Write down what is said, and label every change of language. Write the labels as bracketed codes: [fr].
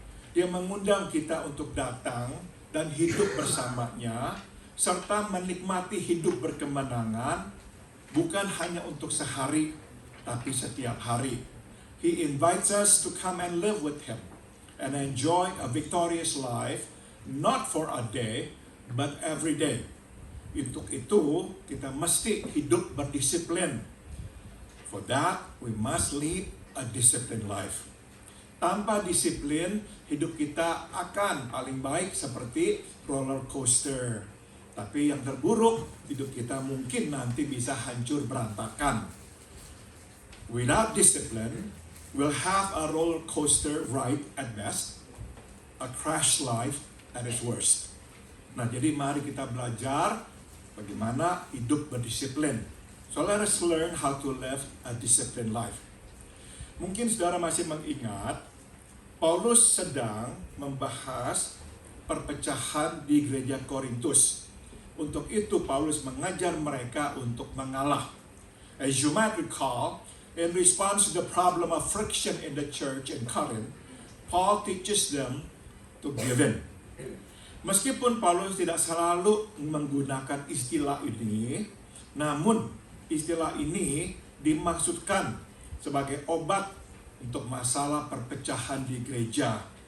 [id] Dia mengundang kita untuk datang dan hidup bersamanya, serta menikmati hidup berkemenangan, bukan hanya untuk sehari, tapi setiap hari. [en] He invites us to come and live with Him, and enjoy a victorious life, not for a day, but every day. [id] Untuk itu, kita mesti hidup berdisiplin. [en] For that, we must lead a disciplined life. [id] Tanpa disiplin, hidup kita akan paling baik seperti roller coaster. Tapi yang terburuk, hidup kita mungkin nanti bisa hancur berantakan. [en] Without discipline, we'll have a roller coaster ride at best, a crash life at its worst. [id] Nah, jadi mari kita belajar bagaimana hidup berdisiplin. [en] So let us learn how to live a disciplined life. [id] Mungkin saudara masih mengingat, Paulus sedang membahas perpecahan di gereja Korintus. Untuk itu Paulus mengajar mereka untuk mengalah. [en] As you might recall, in response to the problem of friction in the church in Corinth, Paul teaches them to give in. [id] Meskipun Paulus tidak selalu menggunakan istilah ini, namun istilah ini dimaksudkan sebagai obat untuk masalah perpecahan di gereja.